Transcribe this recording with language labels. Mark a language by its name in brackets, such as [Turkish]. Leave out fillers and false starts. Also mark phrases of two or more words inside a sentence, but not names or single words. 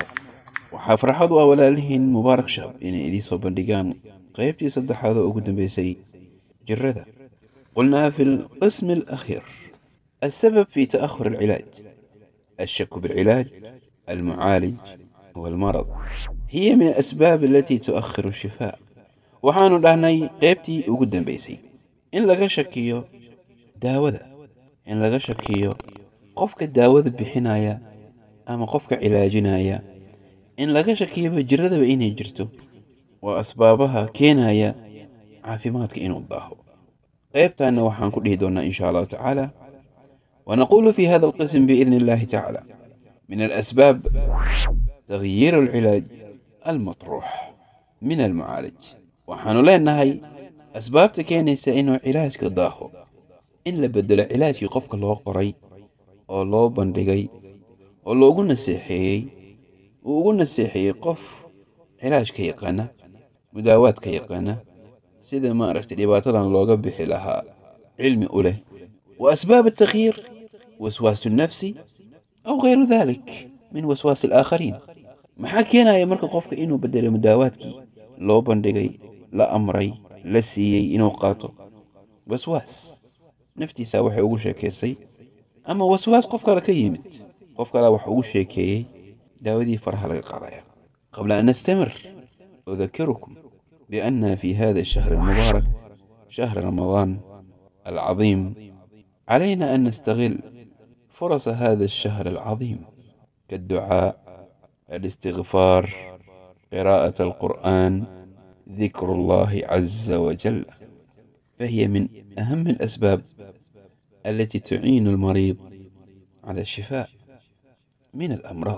[Arabic] وحافرحضوا أولالهن مبارك شاب إن إلي صبندقان قيبتي صدح هذا أقدم بيسي جردة. قلنا في القسم الأخير السبب في تأخر العلاج، الشك بالعلاج، المعالج والمرض هي من الأسباب التي تؤخر الشفاء. [Somali] waxaanu dhahnay qaybtii ugu dambaysay in laga shakiyo daawada, in laga shakiyo qofka daawada bixinaya ama qofka cilaajinaya, in laga shakiyo jiradaba inay jirto waa asbaabaha keenaya caafimaadka inuu daaho. qaybtaana waxaan ku dhihi doonaa [Arabic] إن شاء الله تعالى. ونقول في هذا القسم بإذن الله تعالى من الأسباب تغيير العلاج المطروح من المعالج. [Somali] waxaanu leenahay asbaabta keenaysa inuu cilaajka daaho in la bedelo cilaajkii qofka loo qoray oo loo bandhigay oo loogu naseexeeyey qof cilaajka yaqaana, mudaawaadka yaqaana, sida maaragtay dhibaatadan looga bixi lahaa cilmi u leh. [Arabic] وأسباب التغيير وسواس النفسي أو غير ذلك من وسواس الآخرين. [Somali] maxaa keenaya marka qofka inuu bedelo mudaawaadkii loo bandhigay, la amray, la siiyey inuu qaato? waswaas naftiisa waxay ugu sheekaysay, ama waswaas qof kale ka yimid, qof kale wax ugu sheekeeyey, daawadii faraha laga qaadaya. [Arabic] قبل أن نستمر أذكركم بأن في هذا الشهر المبارك شهر رمضان العظيم علينا أن نستغل فرص هذا الشهر العظيم كالدعاء، الاستغفار، قراءة القرآن، ذكر الله عز وجل، فهي من أهم الأسباب التي تعين المريض على الشفاء من الأمراض.